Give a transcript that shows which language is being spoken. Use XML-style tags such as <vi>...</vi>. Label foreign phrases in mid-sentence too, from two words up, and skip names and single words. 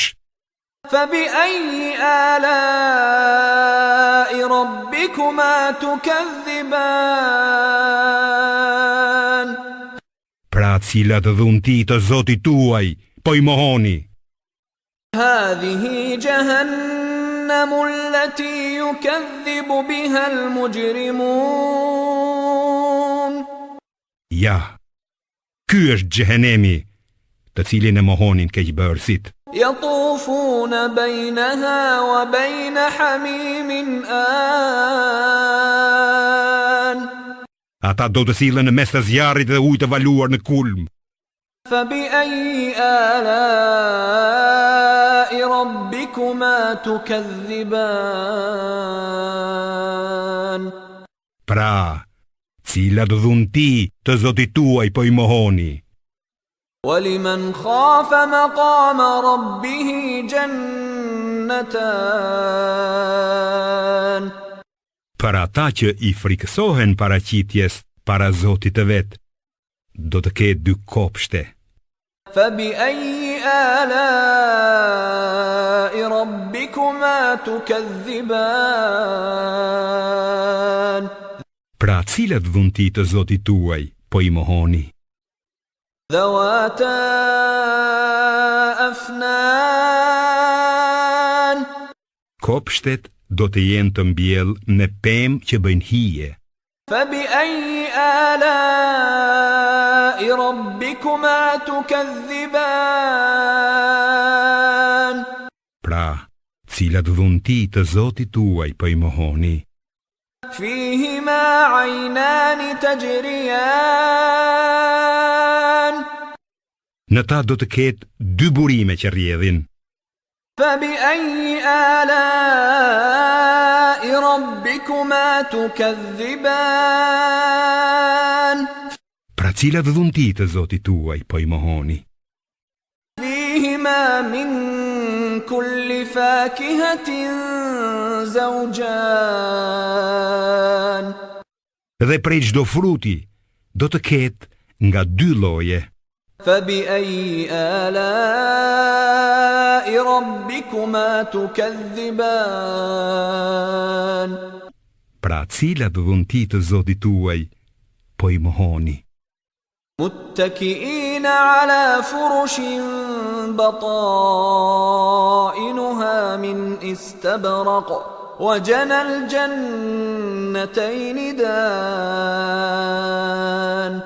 <ar>فبأي آلاء ربكما تكذبان.</ar> <sq>Pra cilat dhunti të Zotit tuaj po i mohoni.</sq> <ar>هذه جهنم التي يكذب بها المجرمون.</ar> <sq>Ja, ky është xhehenemi, të cilin e mohonin keqbërësit.</sq> <ar>يطوفون بينها وبين حميم آن.</ar> <sq>Ata do të sillen në mes të zjarrit dhe ujë të valuar në kulm.</sq> <ar>فبأي آلاء ربكما تكذبان.</ar> <sq>Pra, cilat dhunti të Zotit tuaj po i mohoni.</sq> <ar>ولمن خاف مقام ربه جنتان.</ar> <sq>Për ata që i frikësohen paraqitjes para Zotit të vet, do të ketë dy kopshte.</sq> <ar>فبأي آلاء ربكما تكذبان.</ar> <sq>Pra cilat dhunti të Zotit tuaj po i mohoni.</sq> <ar>ذواتا أفنان.</ar> <sq>Kopshtet do të jenë të mbjell me pemë që bëjnë hije.</sq> <ar>فبأي آلاء ربكما تكذبان.</ar> <sq>Pra, cilat dhunti të Zotit tuaj po i mohoni.</sq> <ar>فيهما عينان تجريان.</ar> <sq>Në ta do të ketë dy burime që rrjedhin.</sq> <ar>فبأي آلاء ربكما تكذبان.</ar> <sq>Pra cilat dhunti të Zotit tuaj po i mohoni.</sq> <ar>فيهما من كل فاكهة زوجان.</ar> <sq>Dhe prej çdo fruti do të ketë nga dy lloje.</sq> <ar>فبأي آلاء ربكما تكذبان.</ar> <sq>Pra cilat dhunti të Zotit tuaj po i mohoni.</sq> <ar>متكئين على فرش بطائنها من استبرق وجنى الجنتين دان.</ar>